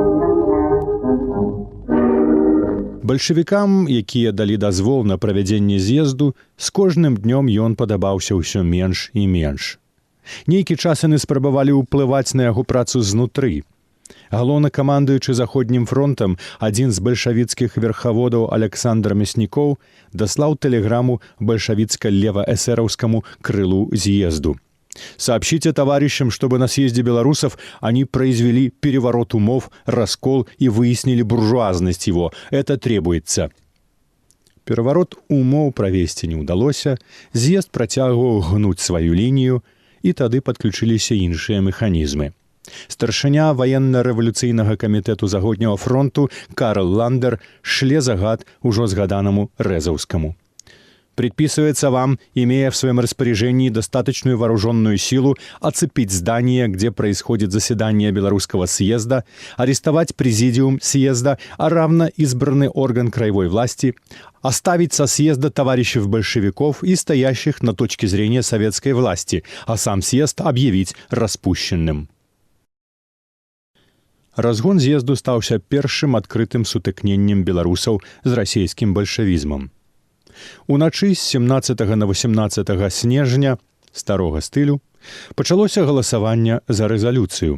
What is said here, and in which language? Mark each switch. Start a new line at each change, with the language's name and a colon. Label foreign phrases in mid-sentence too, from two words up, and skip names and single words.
Belarusian: Бальшавікам, якія далі дазвол на правядзенне з'езду, з кожным днём ён падабаўся ўсё менш і менш. Нейкі час яны спрабавалі ўплываць на яго працу знутры. Галоўнакамандуючы Заходнім фронтам, адзін з бальшавіцкіх верхаводаў Александр Мяснікоў даслаў тэлеграму бальшавіцка-лева-эсэраўскаму крылу з'езду.
Russian: «Сообщите товарищам, чтобы на съезде белорусов они произвели переворот умов, раскол и выяснили буржуазность его. Это требуется».
Belarusian: Переворот умоў правесці не ўдалося, з'езд працягваў гнуць сваю лінію, і тады падключыліся іншыя механізмы. Старшыня ваенна-рэвалюцыйнага камітэту Заходняга фронту Карл Ландер шле загад ужо згаданаму Рэзаўскаму.
Russian: Предписывается вам, имея в своем распоряжении достаточную вооруженную силу, оцепить здание, где происходит заседание Белорусского съезда, арестовать президиум съезда, а равно избранный орган краевой власти, оставить со съезда товарищев большевиков и стоящих на точке зрения советской власти, а сам съезд объявить распущенным.
Belarusian: Разгон з'езду стаўся першым адкрытым сутыкненнем беларусаў з расійскім бальшавізмам. Уначы з 17 на 18 снежня старога стылю пачалося галасаванне за рэзалюцыю.